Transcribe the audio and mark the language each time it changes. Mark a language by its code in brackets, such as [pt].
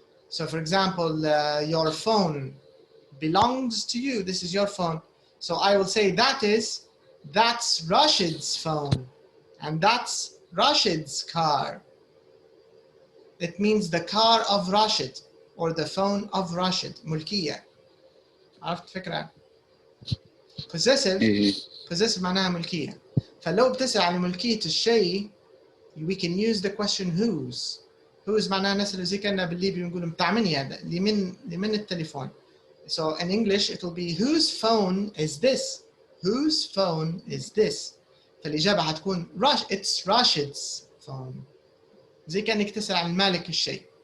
[en] So for example, your phone belongs to you. This is your phone. So I will say that's Rashid's phone. And that's Rashid's car. It means the car of Rashid or the phone of Rashid. [ar] ملكية. عرفت فكرة؟ Possessive معناها ملكية. فلو بتسأل عن ملكية الشيء [en] we can use the question whose. [ar] Whose معناها نسأل زي كنا بالليبي بنقول متاع مني هذا لمن التليفون. [en] So in English it will be whose phone is this? Whose phone is this? [ar] فالإجابة هتكون [en] it's Rashid's phone. [ar] زي كأنك تسأل عن مالك الشيء.